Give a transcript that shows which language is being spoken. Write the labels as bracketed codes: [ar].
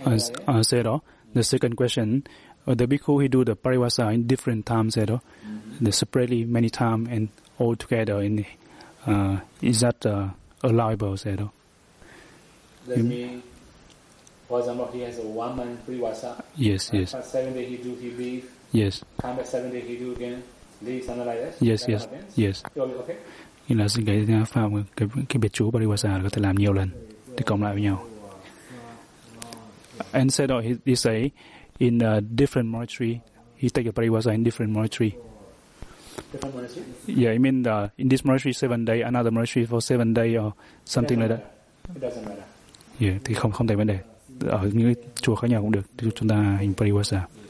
[en] I said, the second question. The bhikkhu, he do the parivasa in different times, you know, the separately many times and all together. In is that allowable, you know? That means, for example, he has a 1 month parivasa. Yes, yes. 7 days he do, he leave. Yes. Come back 7 days he do again, leave, something like that. Yes, yes, happens? Yes. It will be okay. [vi] Nghĩa là cái pháp cái biệt chú parivasa có thể làm nhiều lần để cộng lại với nhau. [en] And said, oh, he say. In a different monastery, he take a parivasa in different monastery. Yeah, I mean, in this monastery 7 days, another monastery for 7 days or something like that. It doesn't matter. [vi] Yeah, thì không thành vấn đề. Ở những chùa khác nhau cũng được. Chúng ta hành parivasa.